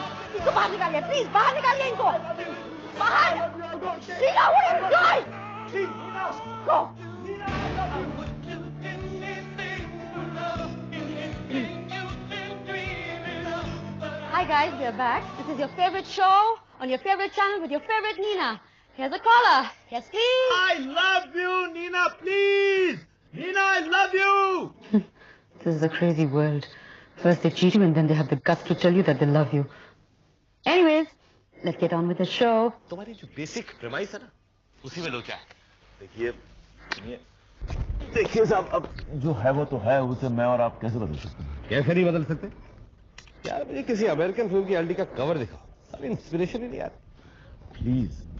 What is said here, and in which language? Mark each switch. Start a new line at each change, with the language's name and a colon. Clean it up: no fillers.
Hindi: इसको बाहर निकालिए, please, बाहर निकालिए इनको! बाहर!
English: Sridhar, what are you doing? Please, Nina! Go! Nina, I love you. Hi guys, we are back. This is your favorite show on your favorite channel with your favorite Nina. Here's a caller. Yes, please. I love you, Nina, please! Nina, I love you! This is a crazy world. First they cheat you and then they have the guts to tell you that they love you. Anyways, let's get on with the show.
Hindi: तुम्हारी जो basic premise है ना उसी में लोचा है। देखिए देखिए साहब, अब जो है वो तो है, उसे मैं और आप कैसे बदल सकते हैं? कैसे नहीं बदल सकते यार? मुझे किसी अमेरिकन फिल्म की एलडी का कवर दिखाओ, अरे इंस्पिरेशन ही नहीं यार।
English: please